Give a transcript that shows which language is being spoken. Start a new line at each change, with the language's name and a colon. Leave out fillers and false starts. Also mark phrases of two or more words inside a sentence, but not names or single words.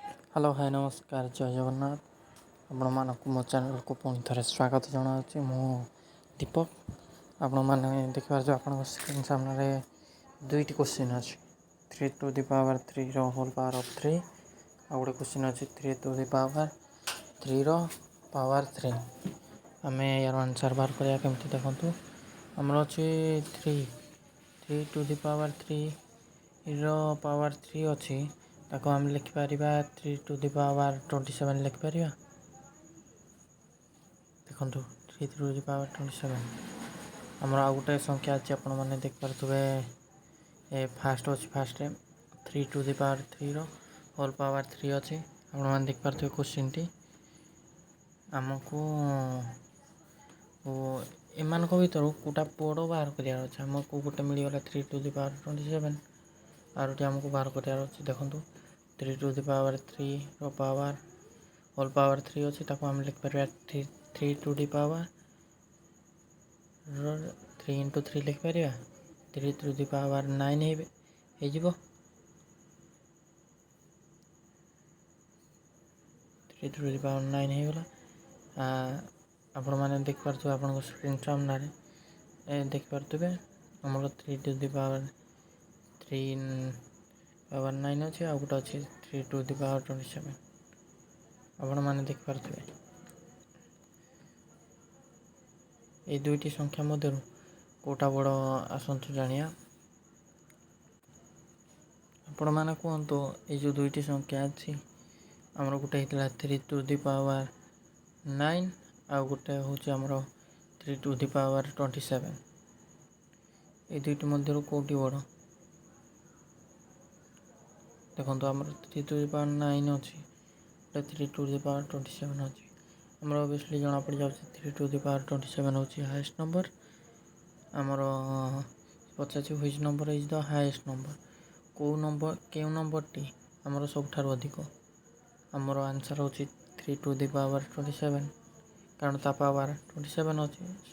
English: hello hi
Odia: ନମସ୍କାର ଜୟ ଜଗନ୍ନାଥ। ଆପଣମାନଙ୍କୁ ମୋ ଚ୍ୟାନେଲକୁ ପୁଣି ଥରେ ସ୍ୱାଗତ ଜଣାଉଛି। ମୁଁ ଦୀପକ। ଆପଣମାନେ ଦେଖିପାରୁଥିବେ ଆପଣଙ୍କ ସ୍କ୍ରିନ୍ ସାମ୍ନାରେ ଦୁଇଟି କୋଶ୍ଚିନ୍ ଅଛି। 3
English: to the power
Odia: 3 ର
English: whole power of
Odia: 3 ଆଉ ଗୋଟେ କୋଶ୍ଚିନ୍ ଅଛି 3
English: to the power
Odia: 3 ର ପାୱାର 3। ଆମେ ୟାର ଆନ୍ସର୍ ବାହାର କରିବା କେମିତି ଦେଖନ୍ତୁ। ଆମର ଅଛି 3 ର ପାୱାର 3 ଅଛି, ତାକୁ ଆମେ ଲେଖିପାରିବା 3
English: to the power
Odia: 27 ଲେଖିପାରିବା। ଦେଖନ୍ତୁ 3
English: to the power
Odia: 27। ଆମର ଆଉ ଗୋଟେ ସଂଖ୍ୟା ଅଛି, ଆପଣମାନେ ଦେଖିପାରୁଥିବେ ଫାଷ୍ଟରେ 3
English: to the power
Odia: 3 ର
English: whole power
Odia: 3 ଅଛି। ଆପଣମାନେ ଦେଖିପାରୁଥିବେ କୋଶ୍ଚିନ୍ଟି ଆମକୁ ଏମାନଙ୍କ ଭିତରୁ କେଉଁଟା ବଡ଼ ବାହାର କରିବାର ଅଛି। ଆମକୁ ଗୋଟେ ମିଳିଗଲା 3
English: to the power
Odia: 27, ଆଉ ଗୋଟେ ଆମକୁ ବାହାର କରିବାର ଅଛି। ଦେଖନ୍ତୁ 3
English: to the power
Odia: 3 ର
English: power whole power
Odia: 3 ଅଛି, ତାକୁ ଆମେ ଲେଖିପାରିବା 3 ଲେଖିପାରିବା। 3
English: to the power
Odia: 9 ହେଇଯିବ। 3
English: to the power
Odia: 9 ହେଇଗଲା। ଆପଣମାନେ ଦେଖିପାରୁଥିବେ ଆପଣଙ୍କ ସ୍କ୍ରିନ୍ ସାମ୍ନାରେ ଦେଖିପାରୁଥିବେ ଆମର 3
English: to the power
Odia: 9 ଅଛି, ଆଉ ଗୋଟେ ଅଛି 3
English: to the power
Odia: 27। ଆପଣମାନେ ଦେଖିପାରୁଥିବେ ଏଇ ଦୁଇଟି ସଂଖ୍ୟା ମଧ୍ୟରୁ କେଉଁଟା ବଡ଼ ଆସନ୍ତୁ ଜାଣିବା। ଆପଣମାନେ କୁହନ୍ତୁ, ଏଇ ଯେଉଁ ଦୁଇଟି ସଂଖ୍ୟା ଅଛି, ଆମର ଗୋଟେ ହେଇଥିଲା 3
English: to the power
Odia: 9 ଆଉ ଗୋଟେ ହେଉଛି ଆମର 3
English: to the power
Odia: 27। ଏଇ ଦୁଇଟି ମଧ୍ୟରୁ କେଉଁଟି ବଡ଼? ଦେଖନ୍ତୁ ଆମର 3
English: to the power
Odia: 9 ଅଛି, ଗୋଟେ 3
English: to the power
Odia: 27 ଅଛି। ଆମର ଅବଭିୟସ୍ଲି ଜଣାପଡ଼ିଯାଉଛି 3
English: to the power
Odia: 27 ହେଉଛି
English: highest number.
Odia: ଆମର ପଚାରୁଛି
English: which number is the highest number.
Odia: କେଉଁ ନମ୍ବରଟି ଆମର ସବୁଠାରୁ ଅଧିକ? ଆମର ଆନ୍ସର୍ ହେଉଛି 3
English: to the power
Odia: 27, କାରଣ ତା ପାୱାର 27 ଅଛି।